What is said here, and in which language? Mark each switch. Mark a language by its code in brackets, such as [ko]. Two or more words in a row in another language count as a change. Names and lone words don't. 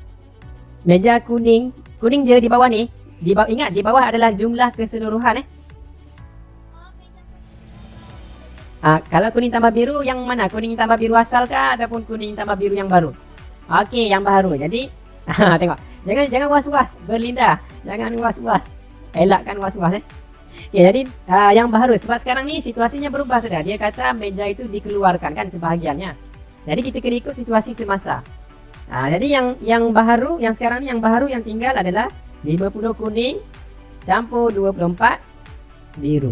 [ms] Meja kuning. Kuning je di bawah ni. Ingat, di bawah adalah jumlah keseluruhan Meja kuning. Kalau kuning tambah biru, yang mana? Kuning tambah biru asal kah ataupun kuning tambah biru yang baru? Okey, yang baru. Jadi tengok. Jangan was-was, Berlinda. Jangan was-was. Elakkan was-was jadi yang baru, sebab sekarang ni situasinya berubah sudah. Dia kata meja itu dikeluarkan kan sebahagiannya. Jadi kita kena ikut situasi semasa. Jadi yang baru, yang sekarang ni yang baru yang tinggal adalah 50 kuning campur 24 biru.